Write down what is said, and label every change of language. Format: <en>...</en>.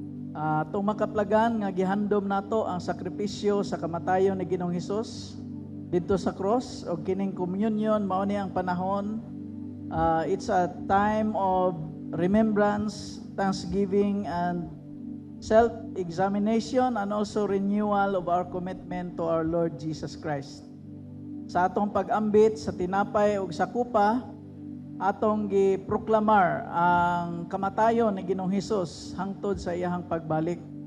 <ceb>Atong makaplagan nga gihandom nato ang sakripisyo sa kamatayon ni Ginoong Hesus didto sa cross, og kining communion mao ni ang panahon.</ceb> <en>It's a time of remembrance, thanksgiving, and self-examination, and also renewal of our commitment to our Lord Jesus Christ.</en> <ceb>Sa atong pag-ambit sa tinapay ug sa kupa, atong giproklamar ang kamatayon ni Ginoong Hesus hangtod sa iyahang pagbalik.</ceb>